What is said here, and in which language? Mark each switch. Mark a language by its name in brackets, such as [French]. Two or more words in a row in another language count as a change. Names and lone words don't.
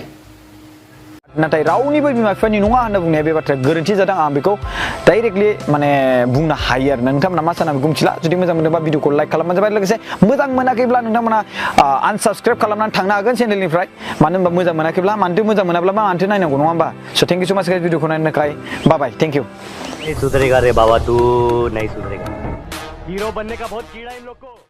[Bodo] नाथाय रावनिबो बिमा बिफानि नङा होनना बुंनाया बे बाथ्राया गोरोन्थि जादों आं बेखौ डाइरेक्टलि माने बुंनो हायो आरो नोंथांमोना मा साना बेखौ मिथिला जुदि मोजां मोनोबा भिडिअखौ लाइक खालामबानो जाबाय लोगोसे मोजां मोनाखैब्ला नोंथांमोना आनसाबस्क्राइब खालामनानै थांनो हागोन चेनेलनिफ्राय मानो होनबा मोजां मोनाखैब्ला मानोथो मोजां मोनाब्ला मानोथो नायनांगौ नङा होमबा स [English] thank you so much guys [Bodo] भिडिअखौ नायनो थाखाय बाय [English] thank you [Hindi] नहीं सुधरेगा रे बाबा तू नहीं सुधरेगा हीरो बनने का बहुत कीड़ा इन लोग को